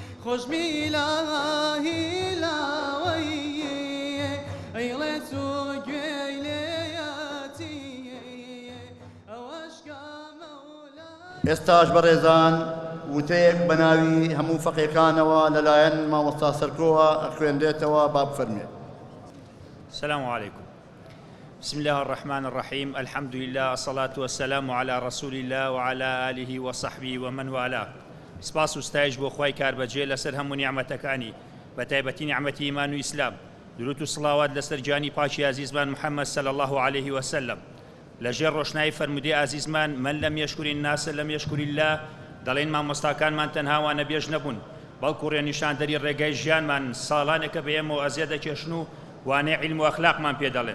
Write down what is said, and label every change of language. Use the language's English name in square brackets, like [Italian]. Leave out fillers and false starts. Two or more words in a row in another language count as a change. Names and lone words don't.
[Central Kurdish] خوش میلاهی لاوی ایلت و گویلیاتی اوشکا مولا ئێستاش بەڕێزان وتەیەک بە ناوی هەموو فەقیەکانەوە لەلایەن مامۆستا سەرکۆوە ئەخوێندرێتەوە با بفەرمێ. [Arabic] السلام عليكم. بسم الله الرحمن الرحيم. الحمد لله، الصلاة والسلام على رسول الله وعلى آله وصحبه ومن والاه. [Central Kurdish] سپاس و ستایش بۆ خوای کاربەجێ لەسەر هەموو نیعمەتەکانی بە تایبەتی نیعمەتی ئیمان و ئیسلام. درود و سڵاوات لەسەر جانی پاکی عزیزمان محەممەد [Arabic] صلی الله عليه وسلم. [Central Kurdish] لەژێر ڕۆشنایی فەرمودەی عزیزمان [Arabic] من لەم یەشکوری الناس لەم یەشکوری الله، [Central Kurdish] دەڵێن مامۆستاکانمان تەنهاوانە بێژ نەبوون، بەڵکو ڕێنیشاندەری ڕێگای ژیانمان ساڵانێکە بە ئێمە ئەزیە دەکێشن و وانەی عیلم و ئەخلاقمان پێ دەڵێن.